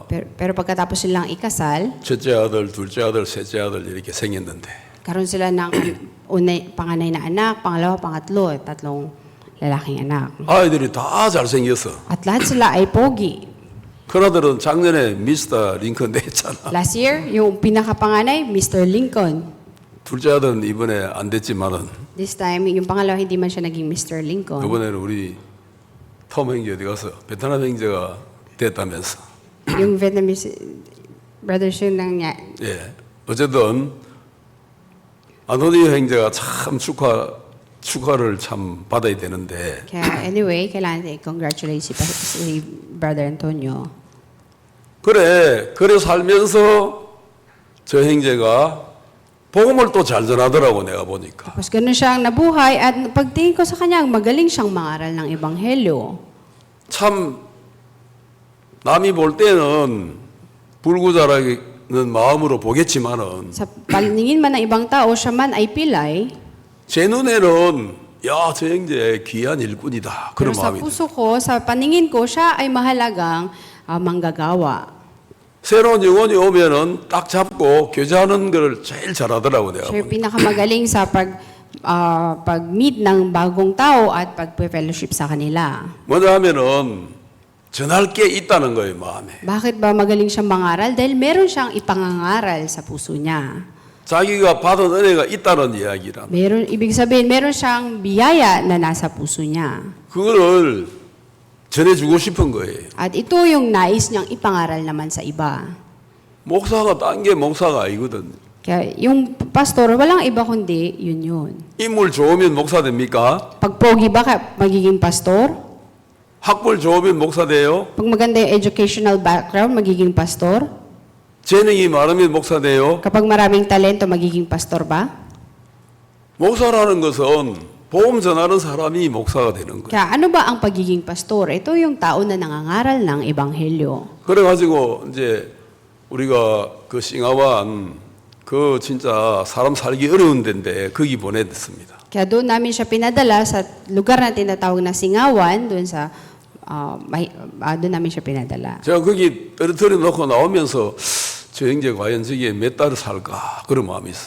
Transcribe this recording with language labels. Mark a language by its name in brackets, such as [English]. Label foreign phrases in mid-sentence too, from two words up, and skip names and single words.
[Filipino] Pero pagkatapos silang ikasal, [Korean] 첫째 아들, 둘째 아들, 셋째 아들 이렇게 생겼는데 [Filipino] karoon sila ng panganay na anak, pangalawa, pangatlo, tatlong lalaking anak. [Korean] 아이들이 다 잘생겼어. [Filipino] At lahat sila ay pogi. [Korean] 큰아들은 작년에 미스터 링컨 됐잖아. [English] Last year, [Filipino] yung pinakapanganay, Mr. Lincoln. [Korean] 둘째 아들은 이번에 안 됐지만은 [English] This time, [Filipino] yung pangalawa, hindi man siya naging Mr. Lincoln. [Korean] 이번에는 우리 톰 형제 어디 가서 베트남 형제가 됐다면서. [Filipino] Yung [English] Vietnamese brother [Filipino] Shun lang niya. [Korean] 예. 어쨌든 안토니오 형제가 참 축하를 참 받아야 되는데 [Filipino] Kaya anyway, kailangan i-congratulate si Brother Antonio. [Korean] 그래 살면서 저 형제가 복음을 또 잘 전하더라고 내가 보니까. [Filipino] Tapos ganun siyang nabuhay at pagtingin ko sa kanya, magaling siyang mangaral ng ebanghelyo. [Korean] 참 남이 볼 때는 불구자라는 마음으로 보겠지만은 [Filipino] Sa paningin man ng ibang tao, siya man ay pilay. [Korean] 제 눈에는 야, 저 형제 귀한 일꾼이다. [Filipino] Pero [Korean] 그런 [Filipino] sa [Korean] 마음이. [Filipino] puso ko, sa paningin ko, siya ay mahalagang manggagawa. [Korean] 새로운 영혼이 오면은 딱 잡고 교제하는 걸 제일 잘하더라고 내가. [Filipino] Siya yung [Korean] 보니까. [Filipino] pinakamagaling sa pag-meet ng bagong tao at pag-fellowship sa kanila. [Korean] 뭐냐 하면은 전할 게 있다는 거예요, 마음에. [Filipino] Bakit ba magaling siyang mangaral? Dahil meron siyang ipangangaral sa puso niya. [Korean] 자기가 받은 은혜가 있다는 이야기라. [Filipino] Ibig sabihin, meron siyang biyaya na nasa puso niya. [Korean] 그거를 전해주고 싶은 거예요. [Filipino] At ito yung nais niyang ipangaral naman sa iba. [Korean] 목사가 딴 게 목사가 아니거든. [Filipino] Kaya yung pastor, walang iba kundi yun. [Korean] 인물 좋으면 목사 됩니까? [Filipino] Pag pogi ba magiging pastor? [Korean] 학벌 좋으면 목사 돼요? [Filipino] Pag maganda yung [English] educational background, [Filipino] magiging pastor? [Korean] 재능이 많으면 목사 돼요? [Filipino] Kapag maraming talento, magiging pastor ba? [Korean] 목사라는 것은 복음 전하는 사람이 목사가 되는 거예요. [Filipino] Kaya ano ba ang pagiging pastor? Ito yung tao na nangangaral ng ebanghelyo. [Korean] 그래가지고 이제 우리가 그 싱하완 그 진짜 사람 살기 어려운 데인데 거기 보냈습니다. [Filipino] Kaya doon namin siya pinadala sa lugar na tinatawag na Singawan, doon sa doon namin siya pinadala. [Korean] 제가 거기 떨어뜨려 놓고 나오면서 저 형제 과연 저기에 몇 달을 살까 그런 마음이 있어.